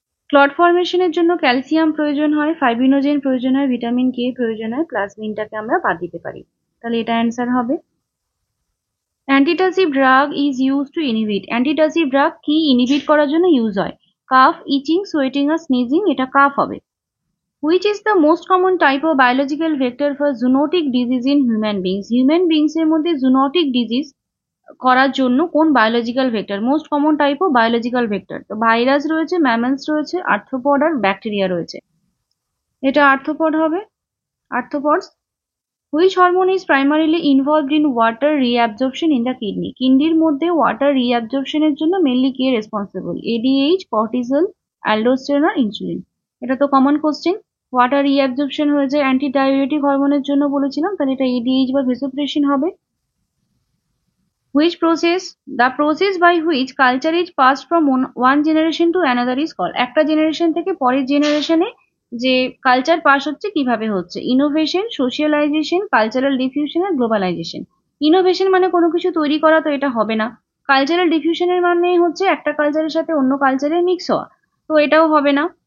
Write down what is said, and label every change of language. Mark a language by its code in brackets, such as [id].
[bn] Clot ফরমেশনের জন্য calcium প্রয়োজন হয়, ফাইব্রিনোজেন প্রয়োজন হয়, ভিটামিন কে প্রয়োজন হয়, প্লাজমিনটাকে আমরা বাদ দিতে পারি, তাহলে এটা অ্যান্সার হবে। [en] Antitussive drug is use to inhibit. [bn] Antitussive drug কি ইনহিবিট করার জন্য ইউজ হয়? কাফ, ইচিং, সোয়েটিং আর স্নিজিং, এটা কাফ হবে। [en] Which is the most common type of biological vector for zoonotic disease in human beings? [bn] Human beings এর মধ্যে zoonotic disease করার জন্য কোন biological vector most common type of biological vector? তো virus রয়েছে, mammals রয়েছে, আর্থ্রোপড আর bacteria রয়েছে। এটা আর্থ্রোপড হবে, [en] Arthropods. Which hormone is primarily involved in water reabsorption in the kidney? [bn] কিডনির মধ্যে ওয়াটার রিঅ্যাবজর্পশনের জন্য মেনলি কে রেসপন্সিবল? এডিএইচ, কর্টিসল, অ্যালডোস্টেরন আর insulin. এটা তো কমন কোশ্চেন। ওয়াটার রিঅ্যাবজর্পশন হয়ে যায় অ্যান্টি ডায়ুরেটিক হরমোনের জন্য বলেছিলাম, তাহলে এটা এডিএইচ বা ভেসোপ্রেসিন হবে। [en] Which process? The process by which culture is passed from one generation to another is called. [bn] একটা জেনারেশন থেকে পরের জেনারেশনে যে কালচার পাস হচ্ছে কিভাবে হচ্ছে? ইনোভেশন, সোশিয়ালাইজেশন, কালচারাল ডিফিউশন আর গ্লোবালাইজেশন। ইনোভেশন মানে কোনো কিছু তৈরি করা, তো এটা হবে না। কালচারাল ডিফিউশনের মানে হচ্ছে একটা কালচারের সাথে অন্য কালচারের মিক্স হওয়া, তো এটাও হবে না।